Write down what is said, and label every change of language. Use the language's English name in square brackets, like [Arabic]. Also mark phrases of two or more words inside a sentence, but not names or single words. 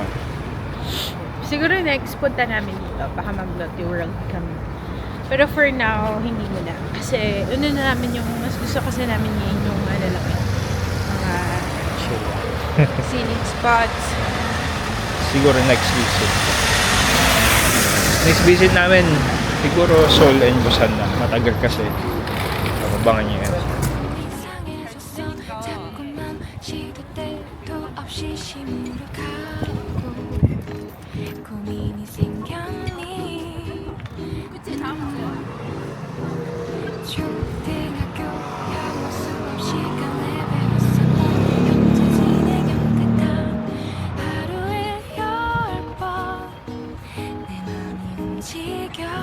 [Filipino] Siguro next punta namin dito, baka mag-Lotte World kami. Pero [English] for now, [Filipino] hindi muna. Kasi ano na namin yung, mas gusto kasi namin ngayon yung ano lang, mga [English] scenic spots. [Filipino] Siguro [English] next visit. Next visit [Filipino] namin, siguro Seoul and Busan na. Matagal kasi. Abangan niyo yan. [Korean] 이상해졌어 자꾸만 시도 때도 없이 시무룩하고 고민이 생겼니 초등학교 향수 없이 내뱉었었던 현재 진행형 같아 하루에 10번 내 맘이 움직여